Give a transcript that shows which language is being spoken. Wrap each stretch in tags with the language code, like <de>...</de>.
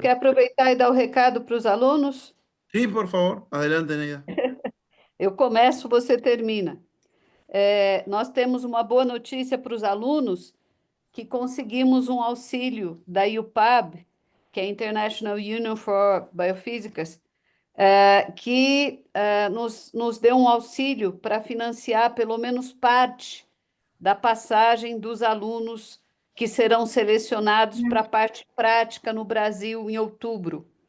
<pt>quer aproveitar e dar o recado para os alunos?</pt> <es>sí, por favor, adelante, Neida.</es> <pt>Eu começo, você termina. Nós temos uma boa notícia para os alunos que conseguimos um auxílio da IUPAB, que é a International Union for Biophysicists, que nos deu um auxílio para financiar pelo menos parte da passagem dos alunos que serão selecionados para a parte prática no Brasil em outubro.</pt>